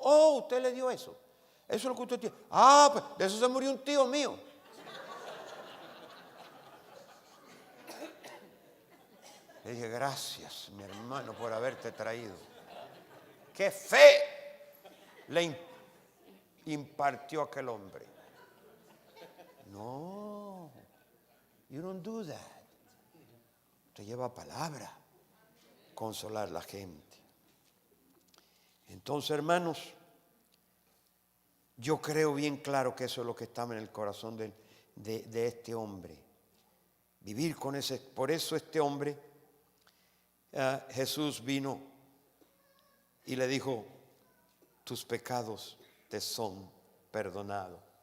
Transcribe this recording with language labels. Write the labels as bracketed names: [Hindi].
[Spanish] Oh, usted le dio eso. Eso es lo que usted tiene. Ah, pues de eso se murió un tío mío. Le dije: gracias, mi hermano, por haberte traído. Qué fe le impartió aquel hombre. [English] No, you don't do that. [Spanish] Usted lleva palabra. consolar a la gente. Entonces, hermanos, yo creo bien claro que eso es lo que estaba en el corazón de este hombre. Vivir con ese. Por eso este hombre, Jesús vino y le dijo, tus pecados te son perdonados.